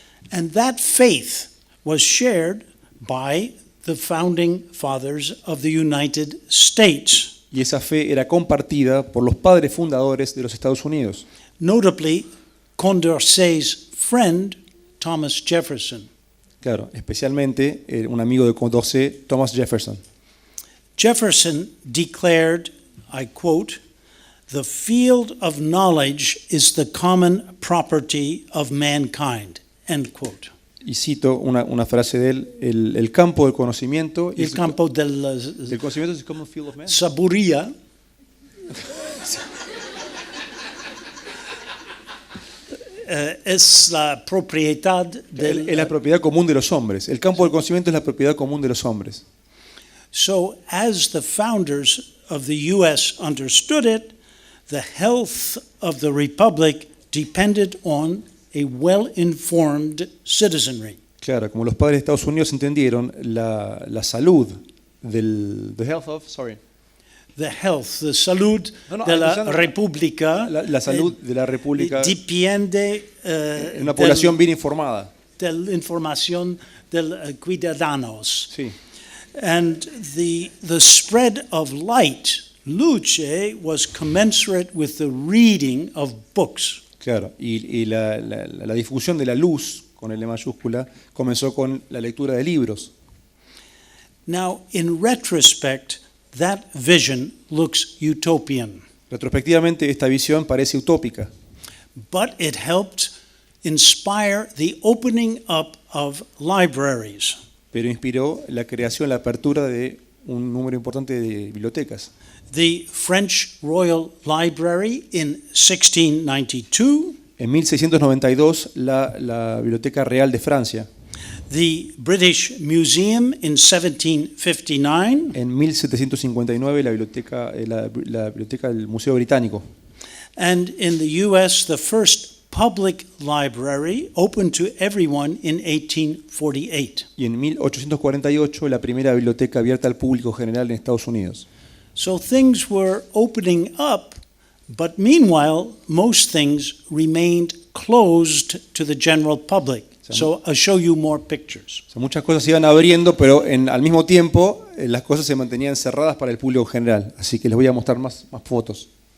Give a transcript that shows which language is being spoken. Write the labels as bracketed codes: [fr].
[en] And that faith was shared by the founding fathers of the United States. [es] Y esa fe era compartida por los padres fundadores de los Estados Unidos. [en] Notably, Condorcet's friend, Thomas Jefferson. [es] Claro, especialmente un amigo de Condorcet, Thomas Jefferson. [en] Jefferson declared, I quote, "The field of knowledge is the common property of mankind." End quote. [es] Y cito una frase de él, el campo del conocimiento. El campo del conocimiento es como [en] field of man. Saburía. [es] Es la propiedad del... Es la propiedad común de los hombres. El campo del conocimiento es la propiedad común de los hombres. [en] So, as the founders of the U.S. understood it, the health of the republic depended on a well-informed citizenry. [es] Claro, como los padres de Estados Unidos entendieron, la salud [en] the [es] salud de la república, la salud de la república depende de una población bien informada. De la información de los ciudadanos. Sí. [en] And the spread of light, luce, was commensurate with the reading of books. [es] Claro, y la difusión de la luz, con L mayúscula, comenzó con la lectura de libros. [en] Now, in retrospect, that vision looks utopian. [es] Retrospectivamente, esta visión parece utópica. [en] But it helped inspire the opening up of libraries. [es] Pero inspiró la creación, la apertura de un número importante de bibliotecas. [en] The French Royal Library in 1692, [es] En 1692, la Biblioteca Real de Francia. [en] the British Museum in 1759, [es] En 1759, la biblioteca del Museo Británico. [en] and in the US, the first public library open to everyone in 1848. [es] Y en 1848, la primera biblioteca abierta al público general en Estados Unidos. [en] So things were opening up, but meanwhile, most things remained closed to the general public. So I'll show you more pictures. [es] O sea, muchas cosas se iban abriendo, pero al mismo tiempo las cosas se mantenían cerradas para el público general. Así que les voy a mostrar más fotos.